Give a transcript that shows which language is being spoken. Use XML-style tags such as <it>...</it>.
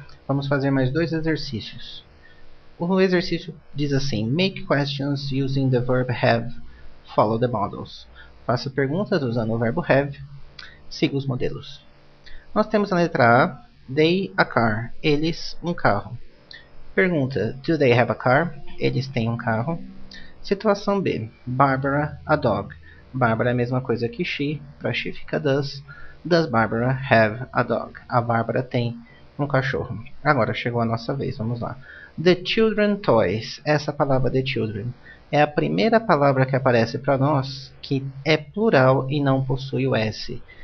<pt>Vamos fazer mais dois exercícios. O exercício diz assim:</pt> <en>Make questions using the verb have, follow the models.</en> <pt>Faça perguntas usando o verbo have, siga os modelos. Nós temos a letra A, they a car, eles um carro.</pt> <en>Pergunta, do they have a car?</en> <pt>Eles têm um carro. Situação B. Barbara, a dog. Barbara é a mesma coisa que she. Para she fica does.</pt> <en>Does Barbara have a dog?</en> <pt>A Bárbara tem um cachorro. Agora chegou a nossa vez, vamos lá. The children toys. Essa palavra the children é a primeira palavra que aparece para nós que é plural e não possui o S.</pt>